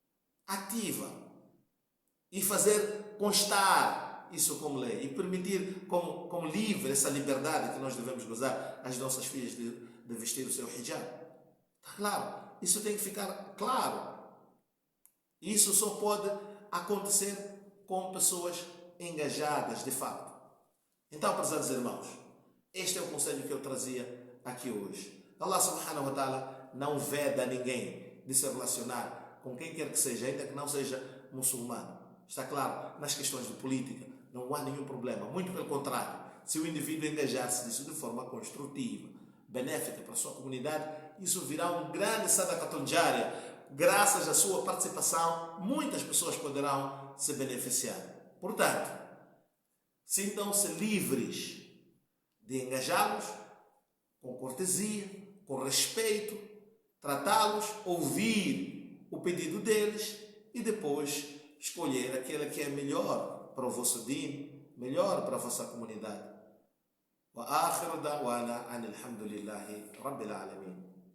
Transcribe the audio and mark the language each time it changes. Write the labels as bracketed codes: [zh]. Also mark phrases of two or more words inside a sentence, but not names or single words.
[pt] E fazer constar isso como lei e permitir como livre essa liberdade que nós devemos gozar as nossas filhas de vestir o seu hijab. Está claro? Isso tem que ficar claro. Isso só pode acontecer com pessoas engajadas de fato. Então, prezados irmãos, este é o conselho que eu trazia aqui hoje. [ar] الله سبحانه وتعالى [pt] não veda a ninguém de se relacionar com quem quer que seja, ainda que não seja muçulmano. Está claro? Nas questões de política não há nenhum problema. Muito pelo contrário, se o indivíduo engajar-se nisso de forma construtiva, benéfica para a sua comunidade, isso virá um grande [ar] صدقة جارية. [pt] Graças à sua participação, muitas pessoas poderão se beneficiar. Portanto, sintam-se livres de engajá-los com cortesia, com respeito, tratá-los, ouvir o pedido deles e depois escolher aquele que é melhor para o vosso din, melhor para a vossa comunidade. [ar] وآخر دعوانا أن الحمد لله رب العالمين.